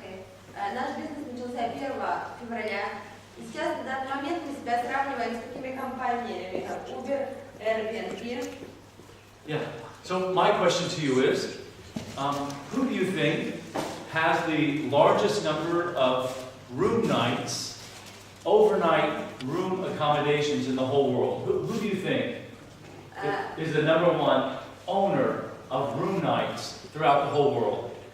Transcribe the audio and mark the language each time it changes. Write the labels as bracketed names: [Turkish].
[English] Okay. [Russian] Наш бизнес начался 1 февраля, и сейчас на данный момент мы себя сравниваем с такими компаниями, как Uber, Airbnb. [English] Yeah. So my question to you is, who do you think has the largest number of room nights, overnight room accommodations in the whole world? Who do you think is the #1 owner of room nights throughout the whole world?